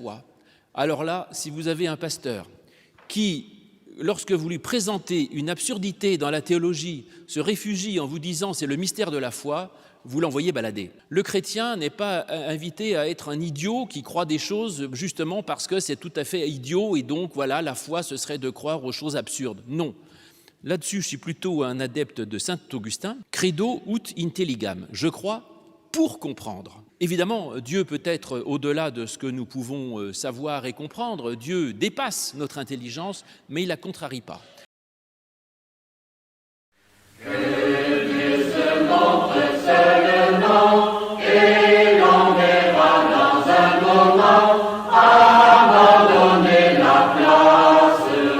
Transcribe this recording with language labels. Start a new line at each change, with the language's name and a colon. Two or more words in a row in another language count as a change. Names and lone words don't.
French: » Alors là, si vous avez un pasteur qui, lorsque vous lui présentez une absurdité dans la théologie, se réfugie en vous disant « c'est le mystère de la foi », vous l'envoyez balader. Le chrétien n'est pas invité à être un idiot qui croit des choses justement parce que c'est tout à fait idiot et donc voilà, la foi ce serait de croire aux choses absurdes. Non. Là-dessus, je suis plutôt un adepte de saint Augustin.
Latin: Credo ut intelligam.
French: Je crois pour comprendre. Évidemment, Dieu peut être au-delà de ce que nous pouvons savoir et comprendre. Dieu dépasse notre intelligence, mais il ne la contrarie pas. Seulement, et l'on verra dans un moment abandonner la place.